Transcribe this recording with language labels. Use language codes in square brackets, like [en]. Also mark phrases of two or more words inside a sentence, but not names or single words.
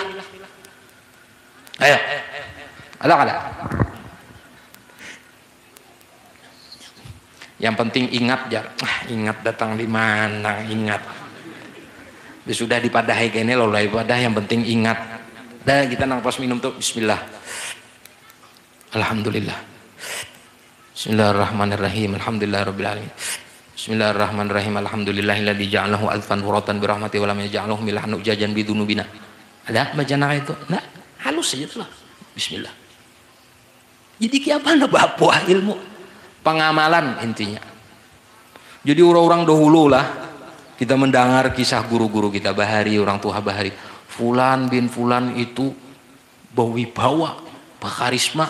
[bjn] Ayo. Ada kada? Yang penting ingat jar. Ingat datang di mana? Ingat. Sudah dipadahi kene loh ibadah yang penting ingat. Dah kita nang pas minum tuh bismillah. Alhamdulillah. [ar] بسم الله الرحمن الرحيم. الحمد لله رب العالمين. Bismillahirrahmanirrahim. الحمد لله الذي جعله عذبا فراتا برحمته ولم يجعله ملحا أجاجا بذنوبنا. [bjn] Ada bacaan itu? Nah, halus saja tuh. Bismillah. Jadi kiamana bapuah ilmu pengamalan intinya. Jadi orang-orang dahulu lah kita mendengar kisah guru-guru kita bahari orang tua bahari [ar] فلان بن فلان [bjn] itu berwibawa, berkarisma.